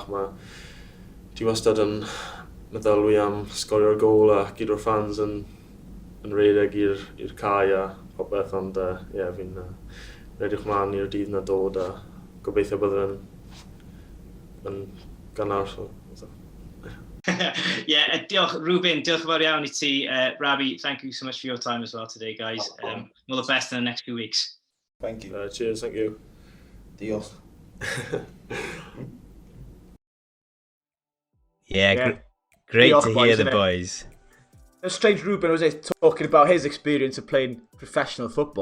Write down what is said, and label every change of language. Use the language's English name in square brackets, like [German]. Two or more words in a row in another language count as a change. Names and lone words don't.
[Welsh] Ti wastad yn meddylwi am sgorio'r gol a gyd o'r fans yn redeg i'r cae a popeth, ond fi'n edrych mlaen i'r dydd na dod a gobeithio bydd yn gynnar. Diolch, Reuben, diolch yn fawr iawn I ti. [English] Rabbi, thank you so much for your time as well today, guys. All the best in the next few weeks. Thank you. Cheers, thank you. [Welsh] Diolch. [English] Great to hear the boys. It's strange Reuben was talking about his experience of playing professional football.